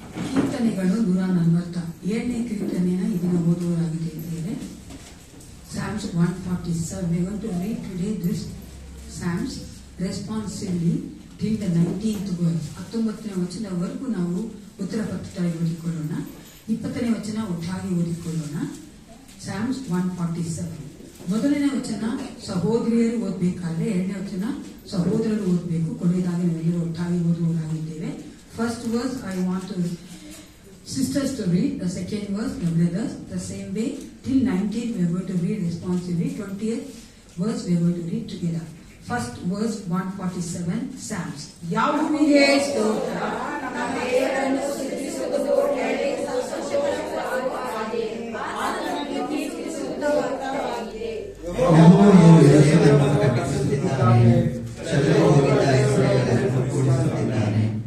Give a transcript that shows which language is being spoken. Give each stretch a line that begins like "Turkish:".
Kannada: ಕೀರ್ತನೆಗಳು 147ನೇ ಕೀರ್ತನೆಯ ಇದನ್ನ ಓದುವರಾಗಿದ್ದೇವೆ.
English: Psalms 147. We want to read today this Psalms responsively till the 19th verse.
Kannada: 19ನೇ ವಚನವರೆಗೂ ನಾವು ಉತ್ತರ ಪತ್ರದಲ್ಲಿ ಓದಿಕೊಳ್ಳೋಣ. 20ನೇ ವಚನ ಒಟ್ಟಾಗಿ ಓದಿಕೊಳ್ಳೋಣ. Psalms 147. ಮೊದಲನೇ ವಚನ ಸಹೋದರಿಯರು ಓದಬೇಕಾದ್ರೆ, ಎರಡನೇ ವಚನ ಸಹೋದರರು ಓದಬೇಕು. ಕೊನೆಯದಾಗಿ ನಾವೆಲ್ಲರೂ ಒಟ್ಟಾಗಿ ಓದುವರಾಗಿದ್ದೇವೆ.
English: First verse I want to sisters to read, the second verse the brothers, the same way till 19 we are going to read responsively. 20th verse we are going to read together. First verse 147 Psalms.
Kannada: ಯಾಹುವಿಗೆ ಸ್ತೋತ್ರ, ನಮ್ಮ ದೇವರನ್ನು ಸ್ತುತಿಸುವುದು ಒಳ್ಳೆಯ ಸಂತೋಷಕರವಾಗಿದೆ, ಆತನನ್ನು ಕೀರ್ತಿಸುವುದು ಅರ್ಥವಾಗಿದೆ. ಯೆಹೋವನು ಯೆರೂಸಲೇಮನ್ನು ಕಟ್ಟಿಸುತ್ತಿದ್ದಾನೆ, ಚದುರಿಹೋಗಿದ್ದ ಇಸ್ರಾಯೇಲರನ್ನು ಕೂಡಿಸುತ್ತಿದ್ದಾನೆ.